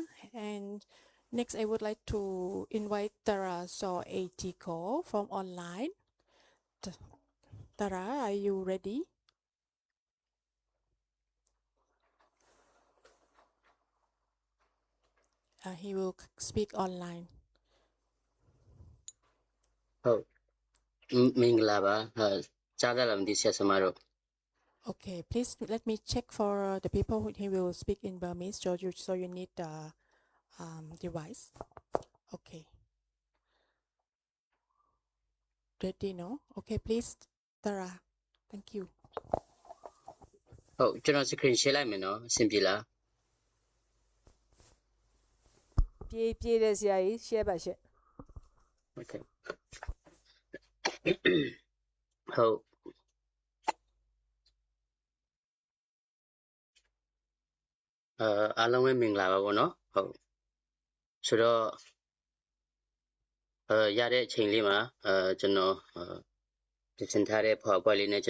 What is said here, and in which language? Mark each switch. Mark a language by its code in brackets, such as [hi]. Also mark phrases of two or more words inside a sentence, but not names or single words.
[en] And next, I would like to invite Tara Saw Eh Htee Kaw from online. Tara, are you ready? He will speak online. [my] ဟုတ်မင်္ဂလာပါကြားရလားမသိဆက်စမတို့ [en] Okay, please let me check for the people who he will speak in Burmese. So you need the device. Okay. Ready, no? Okay, please, Tara. Thank you. [my] ဟုတ်ကျွန်တော် [en] screen share [my] လိုက်မယ်နော်အဆင်ပြေလား ပြေးတဲ့ဆရာကြီး share ပါရှင့် Okay ဟုတ်အားလုံးပဲမင်္ဂလာပါဗောနော်ဟုတ်ဆိုတော့ရတဲ့အချိန်လေးမှာကျွန်တော်ပြင်ဆင်ထားတဲ့ဖော်ပွဲလေးနဲ့